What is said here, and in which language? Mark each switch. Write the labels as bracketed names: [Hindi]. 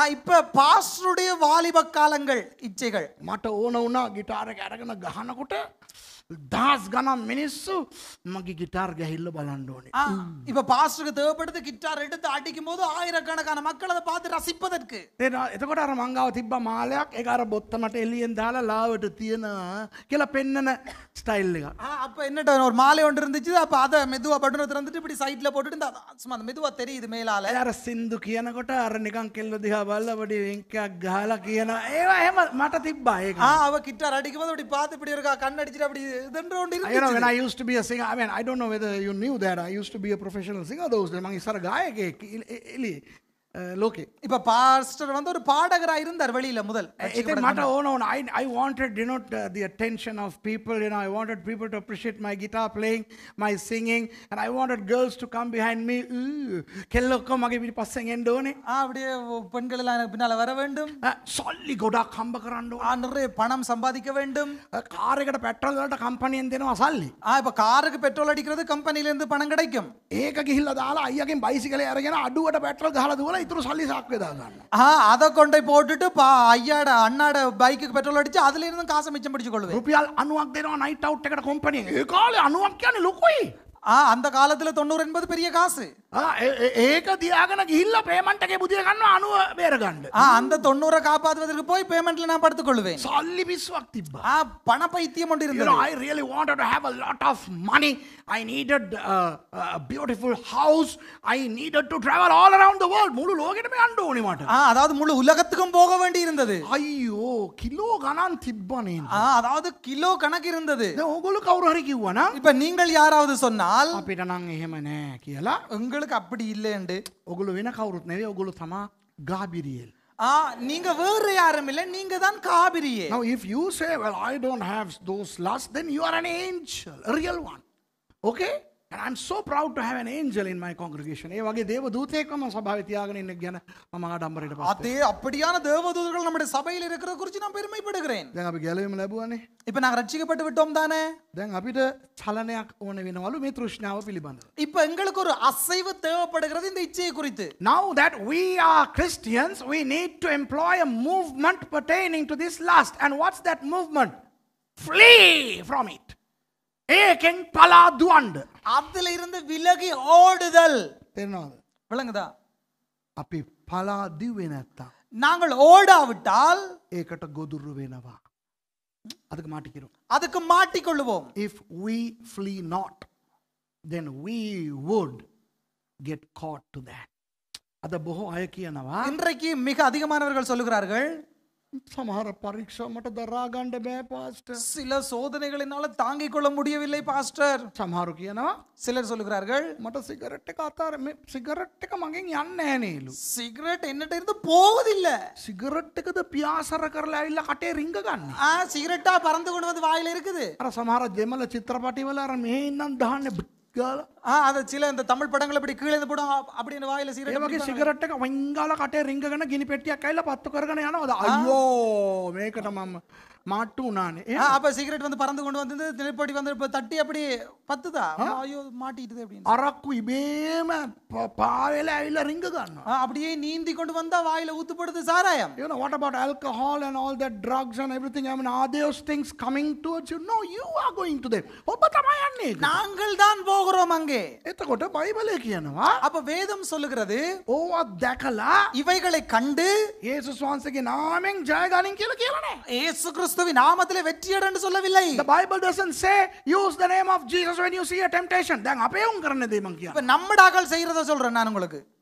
[Tamil] இப்ப பாஸ்டருடைய வாலிப காலங்கள் இச்சைகள். [Sinhala] මට ඕන වුණා ගිටාර එක අරගෙන ගහනකොට දහස් ගණන් මිනිස්සු මගේ ගිටාර් ගැහිල්ල බලන්න ඕනේ. [Tamil] இப்ப பாஸ்டருக்கு தேவைப்படுது கிட்டார் எடுத்து அடிக்கும் போது ஆயிரக்கணக்கான மக்கள் அதை பார்த்து ரசிப்பதற்கு. [Sinhala] එතකොට අර මං ගාව තිබ්බ මාලයක් ඒක අර බොත්තමට එළියෙන් දාලා ලාවට තියනවා කියලා පෙන්නන ස්ටයිල් එක. [Tamil] அப்ப என்னட்ட ஒரு மாலை ஒன்று இருந்துச்சு. அப்ப அத மெதுவா பட்டனை திறந்துட்டு இப்படி சைடுல போட்டுட்டு இந்த சும்மா மெதுவா தெரியுது மேலால. [Sinhala] අර සින්දු කියනකොට අර නිකන් කෙල්ල දිහා බලලා පොඩි වෙන්කයක් ගහලා කියනවා. ඒවා එහෙම මට තිබ්බා ඒක. [Tamil] அவ கிட்டார் அடிக்கும் போது அப்படி பார்த்து இப்படி இருக்கா கண்ண அடிச்சிட்டு அப்படி இதென்றோண்டு [English] You know, [Tamil] இருந்துச்சு. [English] when I used to be a singer, I mean, I don't know whether you knew that. I used to be a professional singer those days. [Sinhala] මං ඉස්සර ගායකයෙක් එලි ලෝකේ. [Tamil] இப்ப பாஸ்டர் வந்து ஒரு பாடகரா இருந்தார் வெளியில முதல். [Sinhala] ඉතින් මට ඕන [English] I wanted, you know, the attention of people. You know, I wanted people to appreciate my guitar playing, my singing, and I wanted girls to come behind me. [Sinhala] කෙල්ල ඔක්කොම මගේ පිටිපස්සෙන් එන්න ඕනේ. [Tamil] அப்படியே பெண்கள் எல்லாம் எனக்கு பின்னால வர வேண்டும். [Sinhala] සල්ලි ගොඩක් හම්බ කරන්න ඕනේ. [Tamil] நிறைய பணம் சம்பாதிக்க வேண்டும். [Sinhala] කාර් එකට පෙට්‍රල් වලට කම්පැනියෙන් දෙනවා සල්ලි. [Tamil] இப்ப காருக்கு பெட்ரோல் அடிக்கிறது கம்பெனில இருந்து பணம் கிடைக்கும். [Sinhala] ඒක ගිහිල්ලා දාලා අයියාගෙන් බයිසිකලේ අරගෙන අඩුවට පෙට්‍රල් ගහලා දුවලා ඉතුරු සල්ලි සාක්කුවේ දා ගන්න. [Tamil] அதை கொண்டு போட்டுட்டு ஐயாட அண்ணாட பைக்குக்கு பெட்ரோல் அடிச்சு அதுல இருந்து காசை மிச்சம் பிடிச்சு கொள்ளுவேன். [Sinhala] රුපියල් 90ක් දෙනවා නයිට් අවුට් එකට කම්පැනියෙන්. ඒ කාලේ 90ක් කියන්නේ ලොකුයි. [Tamil] அந்த காலத்துல 90 என்பது பெரிய காசு. [Sinhala] ඒක තියාගෙන ගිහිල්ලා පේමන්ට් එකේ බුදිය ගන්නවා 90 බේර ගන්න. [Tamil] அந்த 90 காப்பாத்துவதற்கு போய் பேமெண்ட்ல நான் படுத்துக் கொள்வேன். [Sinhala] සල්ලි පිස්සුවක් තිබ්බා. [Tamil] பண பைத்தியம் ஒன்று [English] You [Tamil] இருந்தது. [English] know, I really wanted to have a lot of money. I needed a beautiful house. I needed to travel all around the world. [Sinhala] මුළු ලෝකෙටම යන්න ඕනේ මට. [Tamil] அதாவது முழு உலகத்துக்கும் போக வேண்டி இருந்தது. [Sinhala] අයියෝ කිලෝ ගණන් තිබ්බනේ. [Tamil] அதாவது கிலோ கணக்கு இருந்தது. [Sinhala] දැන් ඕගොල්ලෝ කවුරු හරි කිව්වනම් [Tamil] இப்ப நீங்கள் யாராவது சொன்னால் [Sinhala] අපිට නම් එහෙම නෑ කියලා [Tamil] உங்களுக்கு அப்படி இல்லைண்டு [Sinhala] ඔගොල්ලෝ වෙන කවුරුත් නෙවෙයි ඔගොල්ලෝ තමා ගාබිරියෙල්. [Tamil] நீங்க வேற யாரும் இல்ல, நீங்க தான் காபிரியே. [English] Now if you say, well, I don't have those lusts, then you are an angel, a real one. Okay? And I'm so proud to have an angel in my congregation. [Sinhala] ඒ වගේ දේව දූතයෙක්ව මම සභාවේ තියාගෙන ඉන්න ගැන මම ආඩම්බරයට පත්. [Tamil] அதே அப்படியான தேவதூதர்கள் நம்முடைய சபையில் இருக்கிறத குறித்து நான் பெருமைப்படுகிறேன். [Sinhala] දැන් අපි ගැලවීම ලැබුවානේ. [Tamil] இப்ப நாங்க ரட்சிக்கப்பட்டு விட்டோம் தானே. [Sinhala] දැන් අපිට චලනයක් ඕන වෙනවලු මේ තෘෂ්ණාව පිළිබඳව. [Tamil] இப்ப எங்களுக்கு ஒரு அசைவு தேவைப்படுகிறது இந்த இச்சையை குறித்து. [English] Now that we are Christians, we need to employ a movement pertaining to this lust. And what's that movement? Flee from it. [Sinhala] ඒකෙන් පලා දුවන්න. [Tamil] அதுல இருந்து விலகி ஓடுதல். [Sinhala] තේරෙනවද? [Tamil] விளங்குதா? [Sinhala] අපි පලා දිව්වේ නැත්තම් [Tamil] நாங்கள் ஓடாவிட்டால் [Sinhala] ඒකට ගොදුරු වෙනවා. [Tamil] அதுக்கு மாட்டிக்கிறோம். அதுக்கு மாட்டிக்கொள்ளுவோம். [English] If we flee not, then we would get caught to that. [Sinhala] අද බොහෝ අය කියනවා [Tamil] இன்றைக்கு மிக அதிகமானவர்கள் சொல்லுகிறார்கள், [Sinhala] සමහර පරීක්ෂා මට දරා ගන්න බෑ පාස්ටර්. [Tamil] சில சோதனைகளினால தாங்கிக் கொள்ள முடியவில்லை பாஸ்டர். [Sinhala] සමහරු කියනවා [Tamil] சிலர் சொல்லுகிறார்கள், [Sinhala] මට සිගරට් එක අතාර මේ සිගරට් එක මගෙන් යන්නේ නැහැ නේලු. [Tamil] சிகரெட் என்னட்ட இருந்து போவதில்லை. [Sinhala] සිගරට් එකද පියාසර කරලා ඇවිල්ලා කටේ රිංග ගන්න. [Tamil] சிகரெட்டா பறந்து கொண்டு வந்து வாயில இருக்குது. [Sinhala] අර සමහර දෙමළ චිත්‍රපටි වල අර මෙහෙ ඉන්නම් දාන්නේ ගාලා. [Tamil] அது சில இந்த தமிழ் படங்கள் அப்படி கீழே இருந்து போடும் அப்படின்னு வாயில [Sinhala] ඒ [Tamil] சிகரெட் [Sinhala] වගේ සිගරට් එක වංගාලා කටේ රිංගගෙන ගිනි පෙට්ටියක් ඇවිල්ලා පත්තු කරගෙන යනවාද? අයියෝ මේකට මම මාට්ටු උනානේ. [Tamil] அப்ப சிகரெட் வந்து பறந்து கொண்டு வந்து நெருப்படி வந்து தட்டி அப்படி பத்துதா? ஐயோ மாட்டிட்டுது அப்படின்னு. [Sinhala] අරක්කු ඉබේම පාවෙලා ඇවිල්ලා රිංග ගන්නවා. [Tamil] அப்படியே நீந்தி கொண்டு வந்தா வாயில ஊத்துப்படுது சாராயம். [English] You know what about alcohol and all that drugs and everything? I mean, are those things coming towards you? No, you are going to them. [Sinhala] ඔබ තමයි යන්නේ. [Tamil] நாங்கள் தான் போகிறோம் அங்கே. [Sinhala] එතකොට බයිබලය කියනවා [Tamil] அப்ப வேதம் சொல்லுகிறது, [Sinhala] ඕවා දැකලා [Tamil] இவைகளை கண்டு [Sinhala] යේසුස් වහන්සේගේ නාමයෙන් ජය ගනින් කියලා කියලා නෑ. [Tamil] இயேசு கிறிஸ்துவின் நாமத்திலே வெற்றியட என்று சொல்லவில்லை. [English] The Bible doesn't say use the name of Jesus when you see a temptation. [Sinhala] දැන් අපේ උන් කරන දේ මං [Tamil] இப்ப [Sinhala] කියනවා. [Tamil] நம்மடாக்கள் செய்யறத சொல்றேன் நான் உங்களுக்கு.